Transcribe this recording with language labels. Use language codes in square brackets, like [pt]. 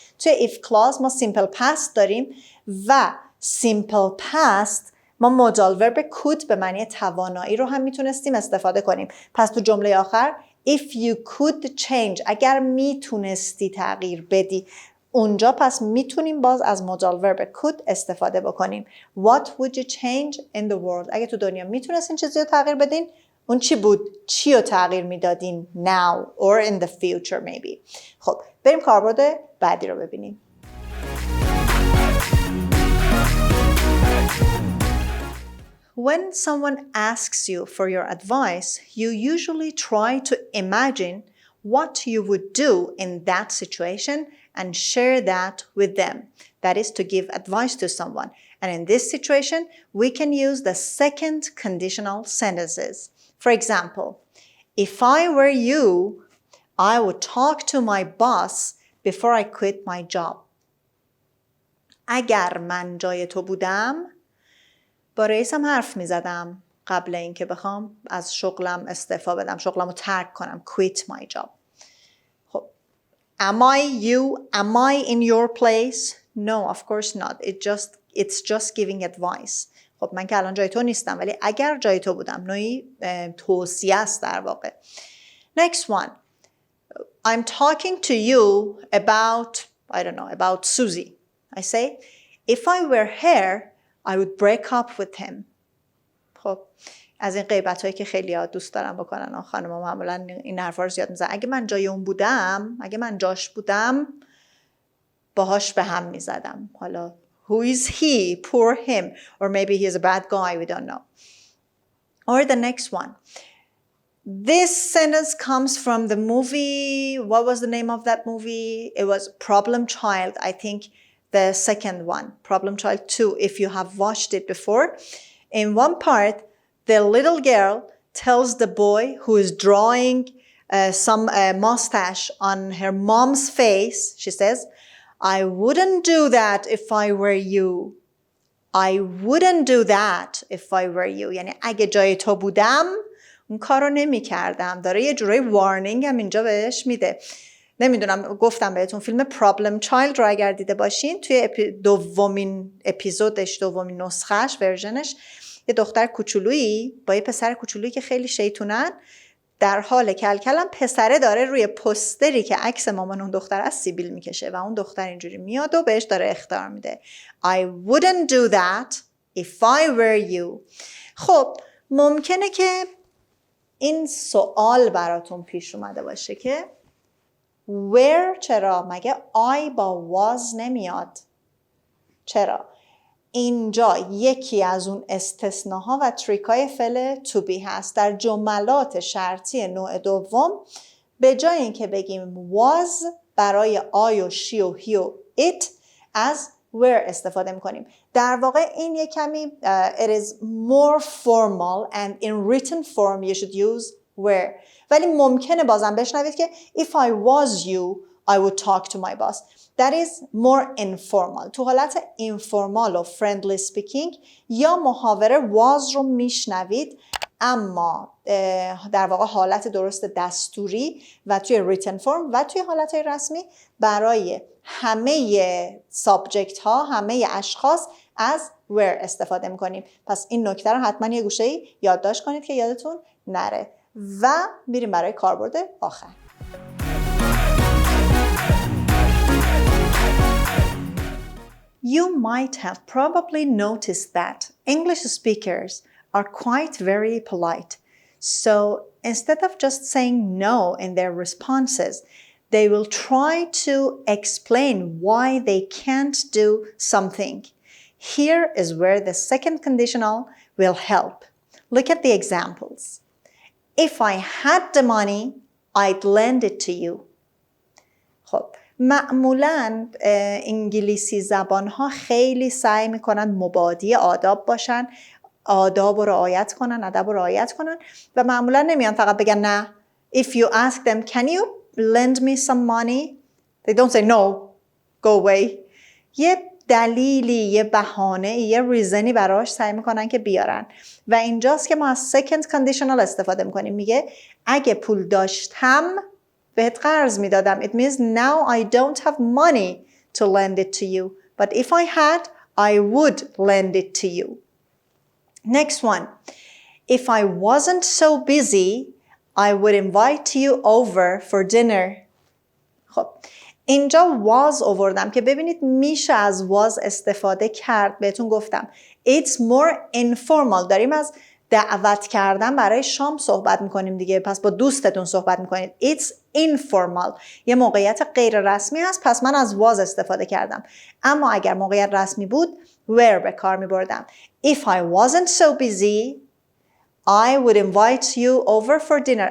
[fa] توی if clause ما simple past داریم و simple past ما modal verb could به معنی توانایی رو هم میتونستیم استفاده کنیم. پس تو جمله آخر [en] if you could change [fa] اگر میتونستی تغییر بدی اونجا پس میتونیم باز از modal verb could استفاده بکنیم. [en] What would you change in the world? [fa] اگه تو دنیا میتونستین چیزی رو تغییر بدین اون چی بود؟ چی رو تغییر میدادین [en] now or in the future maybe. [fa] خب بریم کاربرد بعدی رو ببینیم. [en] When someone asks you for your advice, you usually try to imagine what you would do in that situation and share that with them. That is to give advice to someone. And in this situation, we can use the second conditional sentences. For example, if I were you, I would talk to my boss before I quit my job. [fa] اگر من جای تو بودم با رئیسم حرف می زدم قبل اینکه بخوام از شغلم استعفا بدم، شغلم رو ترک کنم. [en] Quit my job. خب am I you? Am I in your place? No, of course not. It's just giving advice. [fa] خب من که الان جای تو نیستم، ولی اگر جای تو بودم، نوعی توصیه است در واقع. [en] Next one. I'm talking to you about, I don't know, about Susie. I say, if I were her, I would break up with him. [fa] خب از این غیبت هایی که خیلی ها دوست دارم بکنن، خانم ها معمولا این حرفا رو زیاد میزنن. اگه من جای اون بودم، اگه من جاش بودم، باهاش به هم میزدم. [en] حالا who is he? Poor him. Or maybe he is a bad guy, we don't know. Or the next one. This sentence comes from the movie, what was the name of that movie? It was Problem Child, I think the second one, Problem Child 2, if you have watched it before. In one part, the little girl tells the boy who is drawing some mustache on her mom's face, she says, I wouldn't do that if I were you. I wouldn't do that if I were you. [fa] یعنی اگه جای تو بودم اون کارو نمی کردم. داره یه جوری وارنینگ هم اینجا بهش میده. نمیدونم گفتم بهتون فیلم پرابلم چایلد رو اگر دیده باشین، توی دومین اپیزودش، دومین نسخهش، ورژنش، یه دختر کوچولویی با یه پسر کوچولویی که خیلی شیطونن، در حال کلکلم پسره داره روی پوستری که عکس مامان اون دختر از سیبیل میکشه و اون دختر اینجوری میاد و بهش داره اخطار میده. [en] I wouldn't do that if I were you. [fa] خب ممکنه که این سوال براتون پیش اومده باشه که where چرا؟ مگه I با was نمیاد؟ چرا؟ اینجا یکی از اون استثناها و تریکای فعل to be هست. در جملات شرطی نوع دوم به جای اینکه بگیم was برای I و she و he و it از where استفاده میکنیم. در واقع این یک کمی [en] it is more formal and in written form you should use where. [fa] ولی ممکنه بازم بشنوید که [en] if I was you I would talk to my boss. That is more informal. [fa] تو حالت informal و friendly speaking یا محاوره was رو میشنوید، اما در واقع حالت درست دستوری و توی written form و توی حالت رسمی برای همه subject ها، همه اشخاص از where استفاده میکنیم. پس این نکته رو حتما یه گوشه‌ای یادداشت کنید که یادتون نره. و میریم برای کاربرد آخر. [en] You might have probably noticed that English speakers are quite very polite. So instead of just saying no in their responses, they will try to explain why they can't do something. Here is where the second conditional will help. Look at the examples. If I had the money, I'd lend it to you. [fa] خب معمولاً انگلیسی زبان‌ها خیلی سعی می‌کنن مبادی آداب باشن، آداب رو رعایت کنن، ادب رو رعایت کنن و معمولاً نمیان فقط بگن نه. [en] If you ask them, can you lend me some money? They don't say no, go away. [fa] یه دلیلی، یه بهانه، یه ریزنی براش سعی میکنن که بیارن و اینجاست که ما از second conditional استفاده میکنیم. میگه اگه پول داشتم بهت قرض میدادم. [en] It means now I don't have money to lend it to you. But if I had, I would lend it to you. Next one. If I wasn't so busy, I would invite you over for dinner. [fa] خب اینجا was آوردم که ببینید میشه از was استفاده کرد. بهتون گفتم [en] it's more informal. [fa] داریم از دعوت کردن برای شام صحبت میکنیم دیگه، پس با دوستتون صحبت میکنید. [en] It's informal. [fa] یه موقعیت غیر رسمی هست، پس من از was استفاده کردم. اما اگر موقعیت رسمی بود were به کار میبردم. [en] If I wasn't so busy I would invite you over for dinner.